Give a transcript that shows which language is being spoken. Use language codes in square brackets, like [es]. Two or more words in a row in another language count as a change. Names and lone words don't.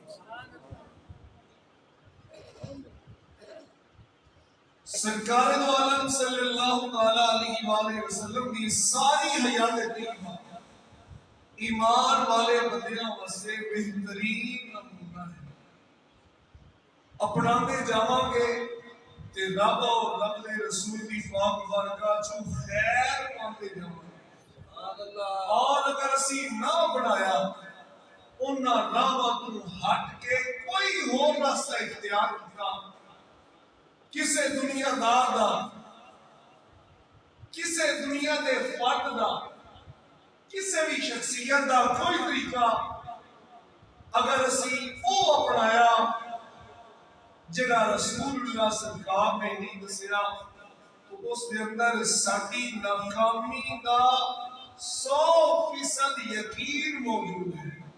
[pa] سرکار دو عالم صلی اللہ تعالیٰ علیہ وآلہ وسلم دی ساری حیات طیبہ ایمان والے بندیاں واسطے بہترین نمونہ ہے. اپنا دے جاواں گے تے رب اور رب دے رسول دی پاک برکات چوں خیر پاندے جاواں گے. اور اگر اسی نہ بنایا انہاں راہاں تو ہٹ کے کوئی ہور راستہ اختیار کیتا کسے دنیا دار دا کسے دنیا دے فرد دا کسے بھی شخصیت دا کوئی طریقہ اگر اسی او اپنایا جڑا رسول اللہ سرکار نے نہیں دسیا تو اس دے اندر ساڈی ناکامی دا 100% یقین موجود ہے.